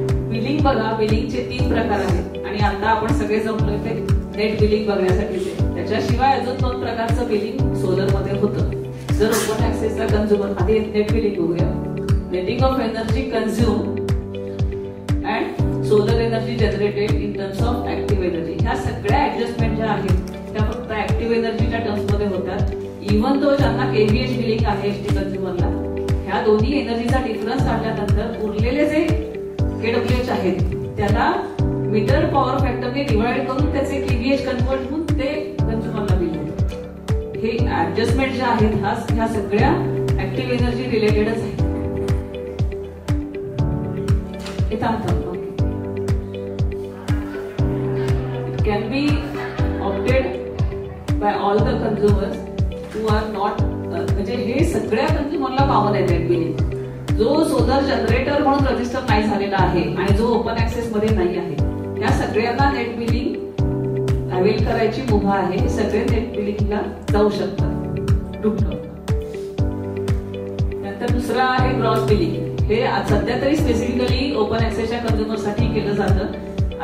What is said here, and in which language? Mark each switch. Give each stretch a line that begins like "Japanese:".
Marathi: Billing बघा. बिलिंगचे 3 प्रकार आहेत आणि आता आपण सगळे जमलोय ते नेट बिलिंग बघण्यासाठीचे. त्याच्याशिवाय अजून 2 प्रकारचं बिलिंग सोलर मध्ये होतं. जर ओपन ऍक्सेसचा कन्झ्युमर, आधी नेट बिलिंग बघूया.
English: netting of energy consumed and solar energy generated in terms of active energy.
Marathi: ह्या सगळ्या ऍडजस्टमेंट ज्या आहेत त्या फक्त ऍक्टिव्ह एनर्जीच्या टर्म्स मध्ये होतात. इव्हन तो ज्यांना केव्हीएच बिलिंग आहे एसटी कंझ्युमरला, ह्या दोन्ही एनर्जीचा डिफरन्स काढल्यानंतर उरलेले जे केडब्ल्यूएच आहेत त्याला मीटर पॉवर फॅक्टरने डिवाइड करून त्याचे केव्हीएच कन्वर्ट होऊन ते कंझ्युमरला बिल होतं. हे ऍडजस्टमेंट जे आहेत ह्या सगळ्या ऍक्टिव्ह एनर्जी रिलेटेडच आहेत. हे थांबतं.
English: It can be opted by all the consumers who are not
Marathi: म्हणजे हे सगळ्या कंझ्युमरला कॉमन आहे नेट बिलिंग. जो सोलर जनरेटर म्हणून रजिस्टर नाही झालेला आहे आणि जो ओपन ऍक्सेस मध्ये नाही आहे त्या सगळ्यांना नेट बिलिंग अवेल करायची मुभा आहे. हे सगळे नेट बिलिंगला जाऊ शकतात रूफटॉप. नंतर दुसरं आहे ग्रॉस बिलिंग. हे सध्या तरी स्पेसिफिकली ओपन ऍक्सेसच्या कंझ्युमर साठी केलं जातं.